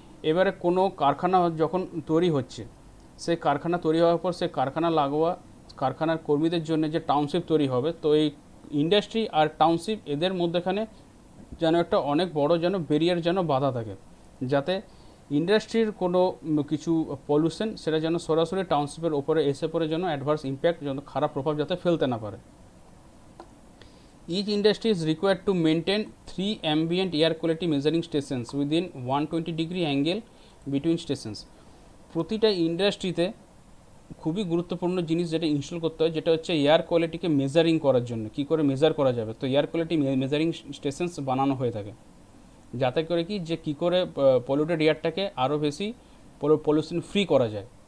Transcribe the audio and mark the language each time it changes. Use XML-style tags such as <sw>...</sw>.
<bn>এবারে কোনো কারখানা যখন তৈরি হচ্ছে, সেই কারখানা তৈরি হওয়ার পর সেই কারখানা লাগোয়া কারখানার কর্মীদের জন্য যে টাউনশিপ তৈরি হবে, তো এই ইন্ডাস্ট্রি আর টাউনশিপ এদের মধ্যেখানে যেন একটা অনেক বড় যেন ব্যারিয়ার যেন বাধা থাকে, যাতে ইন্ডাস্ট্রির কোনো কিছু পলিউশন সেটা যেন সরাসরি টাউনশিপের ওপরে এসে পড়ে যেন অ্যাডভার্স ইম্প্যাক্ট যেন খারাপ প্রভাব যাতে ফেলতে না পারে।</bn> <en>Each industry is required to maintain 3 ambient air quality measuring stations within 120-degree angle between stations.</en> <bn>প্রতিটা ইন্ডাস্ট্রিতে খুবই গুরুত্বপূর্ণ জিনিস যেটা ইনস্টল করতে হয়, যেটা হচ্ছে এয়ার কোয়ালিটিকে মেজারিং করার জন্য। কী করে মেজার করা যাবে, তো এয়ার কোয়ালিটি মেজারিং স্টেশনস বানানো হয়ে থাকে, যাতে করে কি যে কী করে পলিউটেড এয়ারটাকে আরও বেশি পলিউশন ফ্রি করা যায়।</bn>